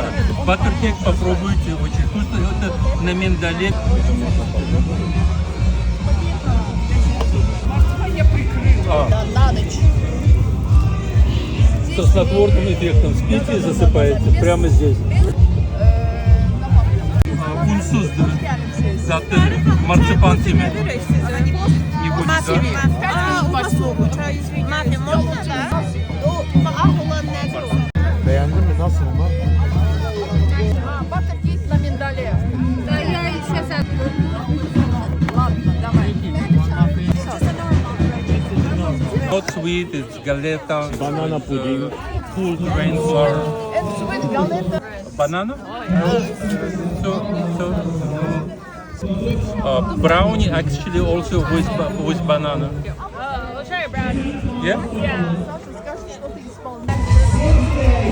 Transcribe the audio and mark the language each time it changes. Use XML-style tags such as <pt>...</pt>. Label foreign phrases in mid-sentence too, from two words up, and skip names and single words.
<ru>Баттеркек попробуйте, очень вкусно. Это на миндале. На ночь. Со снотворным эффектом спите и засыпаете прямо здесь.</ru> <tr>Unsuzdur. Zaten marsipan temi.</tr> <ru>Не будет, да?</ru> <tr>Beğendin mi? Nasıl ama?</tr> <ru>Баттеркейк на миндале. Да, я сейчас Ладно, давай.</ru> <en>Not sweet, it's galeta. Banana pudding. Full grain flour.</en> <ru>Это свет галета.</ru> <en>Banana? So, brownie actually also with banana. we'll try a brownie. Yeah? Yeah.</en> <ru>Саша, скажи, что ты исполняешь.</ru>